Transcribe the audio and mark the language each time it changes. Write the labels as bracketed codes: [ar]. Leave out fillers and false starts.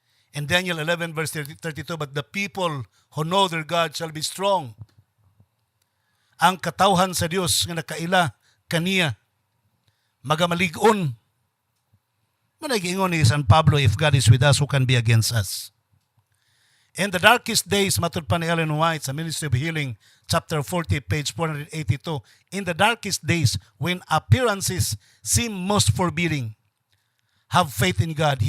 [en] In Daniel 11 verse 32, but the people who know their God shall be strong. [ceb] Ang katawhan sa Dios nga nakaila kaniya magamaligon. Managingon ni San Pablo, [en] if God is with us, who can be against us? In the darkest days, [ceb] matod pa ni Ellen White sa Ministry of Healing, [en] chapter 40, page 482, in the darkest days, when appearances seem most forbidding, have faith in God.